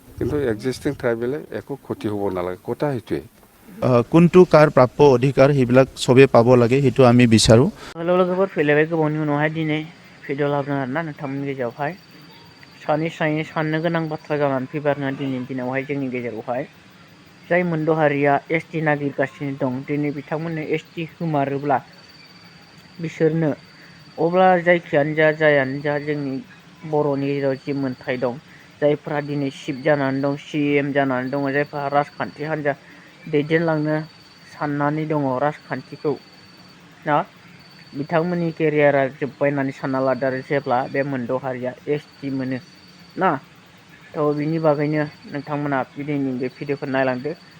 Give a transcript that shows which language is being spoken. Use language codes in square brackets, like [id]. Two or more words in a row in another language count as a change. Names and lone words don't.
[as] কিন্তু এক্সিষ্টিং ট্ৰাইবেলে একো ক্ষতি হ'ব নালাগে কথা সেইটোৱে কোনটো কাৰ প্ৰাপ্য অধিকাৰ সেইবিলাক চবেই পাব লাগে সেইটো আমি বিচাৰোঁ [brx] लोगोफोर फैलायबाय गोबावनि उनावहाय दिनै भिडिअ लाबोदों आरोना नोंथांमोननि गेजेरावहाय सानै साननो गोनां बाथ्रा जानानै फैबाय आरोना दिनैनि दिनावहाय जोंनि गेजेरावहाय जाय मोनद' हारिया एसटि नागिरगासिनो दं दिनै बिथांमोननो एसटि होमारोब्ला बिसोरनो अब्ला जायखियानो जायानो जा जोंनि बर'नि गेजेराव जि मोनथाय दं जायफ्रा दिनै चिफ जानानै दं CM जानानै दङ जायफ्रा राजखान्थि हान्जा दैदेनलांनो साननानै दङ राजखान्थिखौ ना बिथांमोननि केरियारा जोब्बाय होननानै सानना लादो आरो जेब्ला बे मोनद' हारिया एसटि मोनो ना थ' बिनि बागैनो नोंथांमोना दिनैनि बे भिडिअखौ नायलांदो